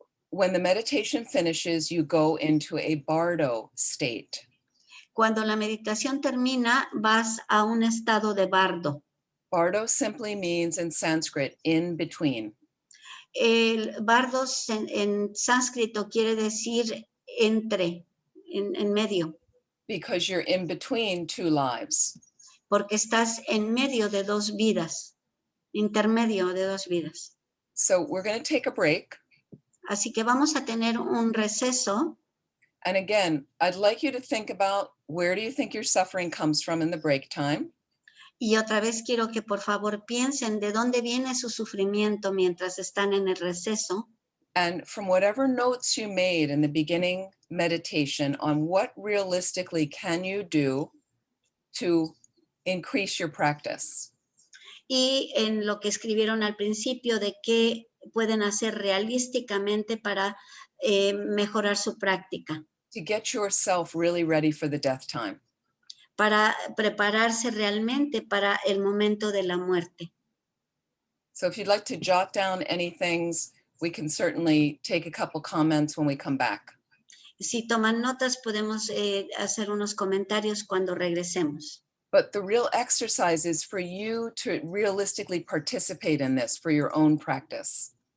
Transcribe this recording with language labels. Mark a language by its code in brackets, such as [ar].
[en] When the meditation finishes, you go into a bardo state. [es] Cuando la meditación termina, vas a un estado de bardo. [en] Bardo simply means in Sanskrit, in between. [es] El bardo en sánscrito quiere decir entre, en medio. [en] Because you're in between two lives. [es] Porque estás en medio de dos vidas, intermedio de dos vidas. [en] So we're going to take a break. [es] Así que vamos a tener un receso. [en] And again, I'd like you to think about where do you think your suffering comes from in the break time? [es] Y otra vez quiero que por favor piensen de dónde viene su sufrimiento mientras están en el receso. [en] And from whatever notes you made in the beginning meditation on what realistically can you do to increase your practice. [es] Y en lo que escribieron al principio de qué pueden hacer realísticamente para mejorar su práctica. [en] To get yourself really ready for the death time. [es] Para prepararse realmente para el momento de la muerte. [en] So if you'd like to jot down any things, we can certainly take a couple comments when we come back. [es] Si toman notas, podemos hacer unos comentarios cuando regresemos. [en] But the real exercise is for you to realistically participate in this for your own practice.